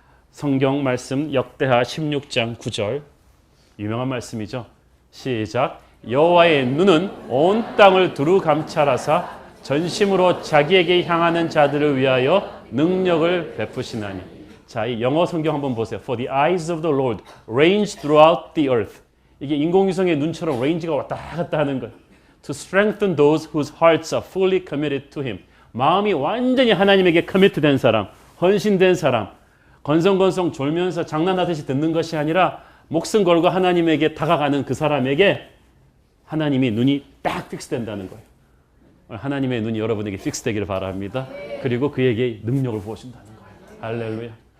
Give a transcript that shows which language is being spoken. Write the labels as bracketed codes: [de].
[ko] 성경 말씀 역대하 16장 9절 유명한 말씀이죠. 시작. 여호와의 눈은 온 땅을 두루 감찰하사 전심으로 자기에게 향하는 자들을 위하여 능력을 베푸시나니. 자, 이 영어 성경 한번 보세요. [en] For the eyes of the Lord range throughout the earth. [ko] 이게 인공위성의 눈처럼 레인지가 왔다 갔다 하는 거예요. [en] To strengthen those whose hearts are fully committed to Him. [ko] 마음이 완전히 하나님에게 커미트된 사람, 헌신된 사람, 건성건성 졸면서 장난하듯이 듣는 것이 아니라 목숨 걸고 하나님에게 다가가는 그 사람에게 하나님이 눈이 딱 픽스된다는 거예요. 하나님의 눈이 여러분에게 픽스되기를 바랍니다. 그리고 그에게 능력을 부어준다는 거예요. 할렐루야.